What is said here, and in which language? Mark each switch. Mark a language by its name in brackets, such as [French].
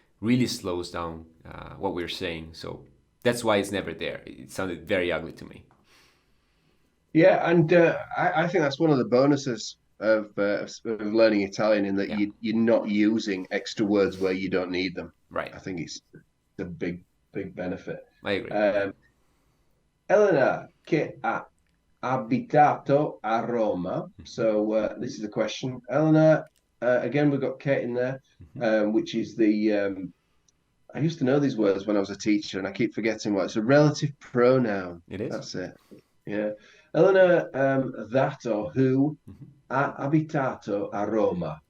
[English] Really slows down what we're saying. So that's why it's never there. It sounded very ugly to me. Yeah, and I think that's one of the bonuses of learning Italian in that Yeah, you're not using extra words where you don't need them. right. I think it's a big benefit. I agree. [Italian] Um, Elena, che ha abitato a Roma. [English] So this is a question. Elena, again, we've got Kate in there, Mhm. which is I used to know these words when I was a teacher, and I keep forgetting what it's a relative pronoun. It is. That's it. Yeah. Elena, that or who Mhm. [Italian] ha abitato a Roma.